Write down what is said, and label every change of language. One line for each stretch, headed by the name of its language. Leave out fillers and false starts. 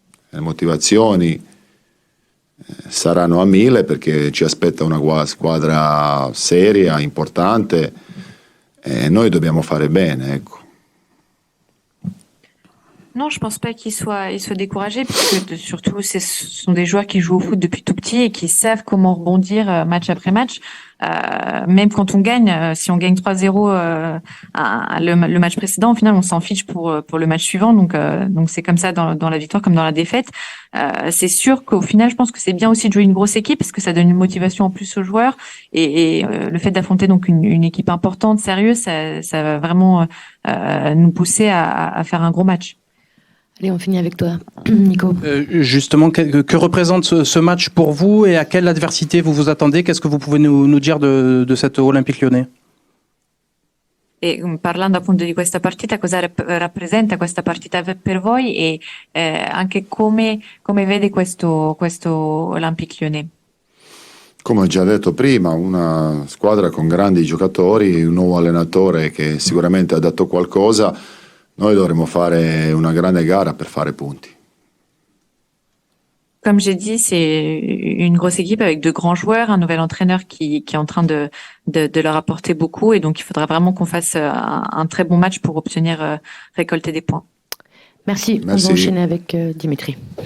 Italian: Le motivazioni saranno a 1000 perché ci aspetta una squadra seria, importante, e noi dobbiamo fare bene, ecco.
French: Non, je pense pas qu'ils soient découragés, puisque surtout ce sont des joueurs qui jouent au foot depuis tout petit et qui savent comment rebondir match après match. Même quand on gagne, si on gagne 3-0 le match précédent, au final on s'en fiche pour le match suivant. Donc c'est comme ça dans la victoire comme dans la défaite. C'est sûr qu'au final, je pense que c'est bien aussi de jouer une grosse équipe parce que ça donne une motivation en plus aux joueurs et le fait d'affronter donc une équipe importante, sérieuse, ça va vraiment nous pousser à faire un gros match. Allez, on finit avec toi, Nico. Justement, que représente ce match pour vous et à quelle adversité vous vous attendez? Qu'est-ce que vous pouvez nous dire de cet Olympique Lyonnais?
Italian: E parlando appunto di questa partita, cosa rappresenta questa partita per voi e anche come vede questo Olympique Lyonnais? Come ho già detto prima, una squadra con grandi giocatori, un nuovo allenatore che sicuramente ha dato qualcosa. Noi dovremo fare una grande gara per fare punti.
French: Comme j'ai dit, c'est une grosse équipe avec de grands joueurs, un nouvel entraîneur qui est en train de leur apporter beaucoup, et donc il faudra vraiment qu'on fasse un très bon match pour obtenir récolter des points. Merci. On va enchaîner avec Dimitri.